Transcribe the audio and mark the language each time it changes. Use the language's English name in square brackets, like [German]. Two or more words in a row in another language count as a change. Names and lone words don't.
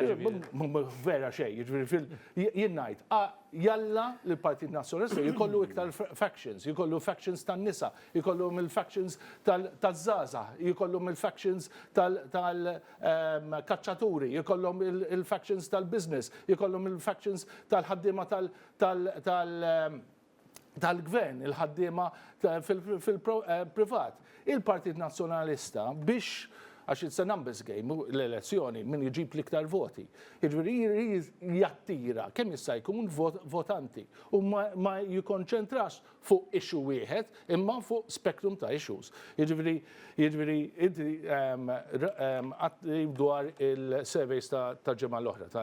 [Maltese] vera xejn, jiġifieri jien ngħid jalla l-Partit Nazzjonalista jkollu iktar factions, jkollu factions tan-nisa, jkollhom il-factions taż-żgħażagħ, jkollhom il-factions tal-kaċċaturi, jkollhom il-factions tal-business, jkollhom il-factions tal-ħaddiema tal-gvern, il-ħaddiema fil-privat. Il-Partit Nazzjonalista biex għax [English] it's a numbers game, [Maltese] l-elezzjoni, min jġib l-iktar voti. Jiġifieri jattira kemm jista' jkun votanti u ma jikkonċentrax fuq issue wieħed imma fuq spektrum ta' issues. Jiġifieri inti dwar il-surveys ta' ġimgħa l-oħra.